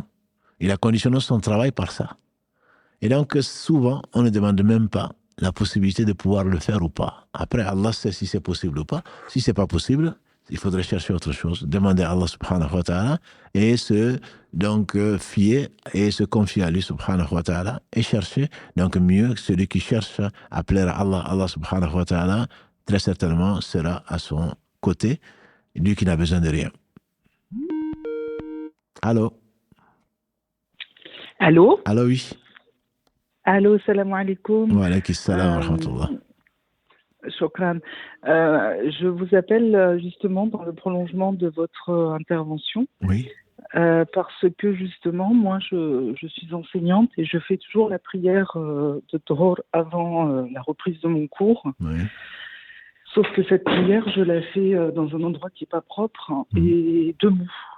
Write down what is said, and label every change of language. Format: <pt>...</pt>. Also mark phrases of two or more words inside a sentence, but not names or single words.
<fr>Il a conditionné son travail par ça. Et donc souvent, on ne demande même pas la possibilité de pouvoir le faire ou pas. Après, Allah sait si c'est possible ou pas. Si c'est pas possible, il faudrait chercher autre chose, demander à Allah</fr> <ar>سبحانه وتعالى</ar> <fr>et fier et se confier à lui</fr> <ar>سبحانه وتعالى</ar> <fr>et chercher donc mieux celui qui cherche à plaire à Allah. Allah</fr> <ar>سبحانه وتعالى</ar> <fr>très certainement sera à son côté, lui qui n'a besoin de rien. Allô? Allô? Allô, oui. Allô,</fr> <ar>سلام عليكم. وعليكم السلام ورحمة الله. Shukran.</ar> <fr>Je vous appelle justement dans le prolongement de votre intervention. Oui. Parce que justement, moi, je suis enseignante et je fais toujours la prière de Dhuhr avant la reprise de mon cours. Oui. Sauf que cette prière, je la fais dans un endroit qui n'est pas propre et debout.</fr>